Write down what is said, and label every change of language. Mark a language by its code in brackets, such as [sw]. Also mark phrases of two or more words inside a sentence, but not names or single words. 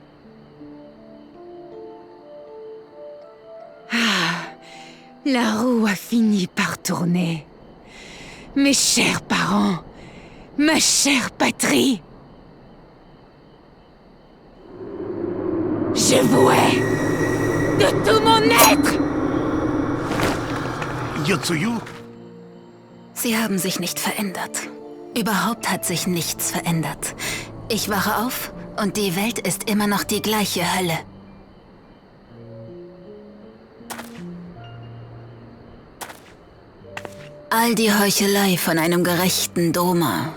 [fr] La roue a fini par tourner. Mes chers parents, ma chère patrie. Je vous hais de tout mon être. Yotsuyu? [de] Sie haben sich nicht verändert. Überhaupt hat sich nichts verändert. Ich wache auf und die Welt ist immer noch die gleiche Hölle. All die Heuchelei von einem gerechten Doma.